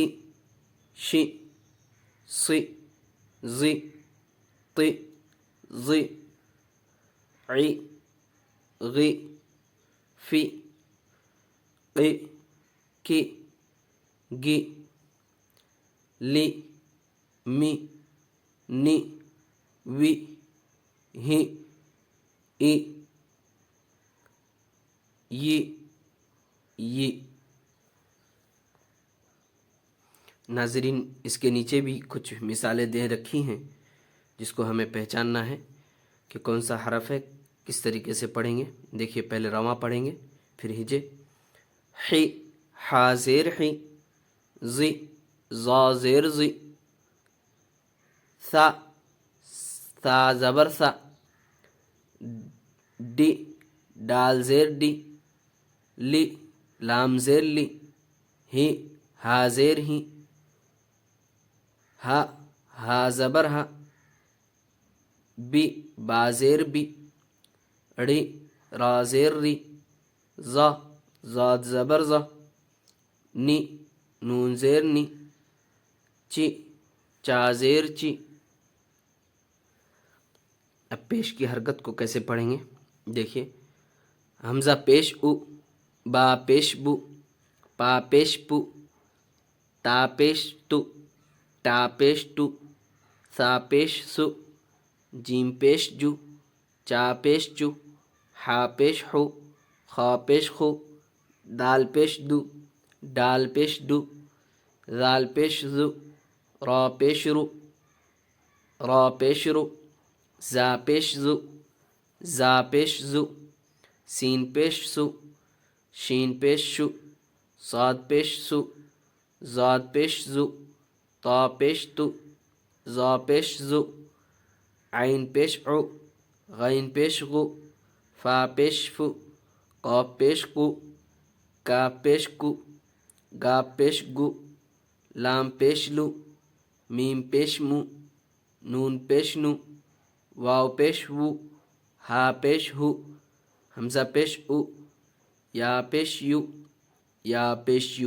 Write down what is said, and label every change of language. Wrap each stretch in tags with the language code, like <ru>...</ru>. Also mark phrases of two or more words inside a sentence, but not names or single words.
<ur>شی، سی، زی، طی، ضی، عی، غی، فی، قی، کی، گی، لی، می، نی، وی، ہی، ای، ی۔ ناظرین اس کے نیچے بھی کچھ مثالیں دے رکھی ہیں جس کو ہمیں پہچاننا ہے کہ کون سا حرف ہے، کس طریقے سے پڑھیں گے۔ دیکھیے پہلے رواں پڑھیں گے، پھر ہجے، حی، حا زیر حی، زی، ظا زیر زی، ثا، ثا زبر ثا، ڈی، ڈال زیر ڈی، لی، لام زیر لی، ہی، ہا زیر ہی، ہا، ہا زبر ہا، بی، با زیر بی، ڑی، را زیر ری، ظا، زاد زبر ظا، نی، نون زیر نی، چی، چا زیر چی۔ اب پیش کی حرکت کو کیسے پڑھیں گے؟ دیکھیے، حمزہ پیش او، با پیش بو، پا پیش پو، تا پیش تو، ٹا پیش ٹو، سا پیش سو، جیم پیش جو، چا پیش چو، حا پیش حو، خا پیش خو، دال پیش دو، ڈال پیش دو، ذال پیش ذو، را پیش رو، را پیش رو، زا پیش زو، زا پیش زو، سین پیش سو، شین پیش شو، صاد پیش سو، زاد پیش زو، طا پیش تو، ظا پیش زو، عین پیش عو، غین پیش غو، فا پیش فو، قاف پیش قو، کاف پیش کو، گاف پیش گو، لام پیش لو، میم پیش مو، نون پیش نو، واو پیش وو، ہا پیش ہو، حمزہ پیش او، یا پیش یو، یا پیش یو۔</ur>